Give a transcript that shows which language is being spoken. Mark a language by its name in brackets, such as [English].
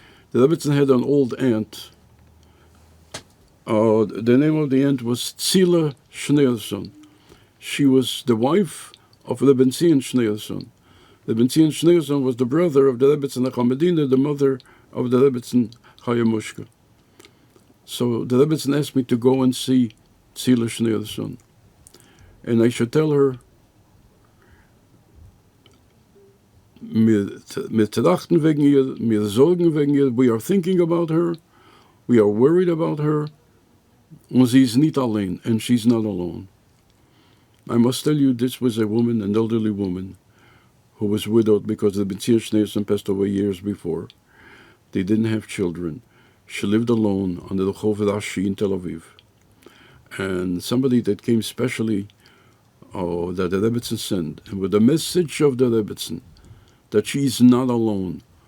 [English] The Rebbetzin had an old aunt. The name of the aunt was Tzila Schneerson. She was the wife of Rebbetzin Schneerson. Rebbetzin Schneerson was the brother of the Rebbetzin Acham, the mother of the Rebbetzin Chayamushka. So the Rebbetzin asked me to go and see Tzila Schneerson. And I should tell her, [Yiddish] wir trachten wegen ihr, [English] wir sorgen wegen ihr, we are thinking about her, we are worried about her, [Yiddish] und sie ist nicht allein, [English] and she's not alone. I must tell you, this was a woman, an elderly woman, who was widowed because the B'tzir Schneerson passed away years before. They didn't have children. She lived alone on the Rehov Rashi in Tel Aviv. And somebody that came specially, that the Rebbetzin sent, and with the message of the Rebbetzin, that she is not alone.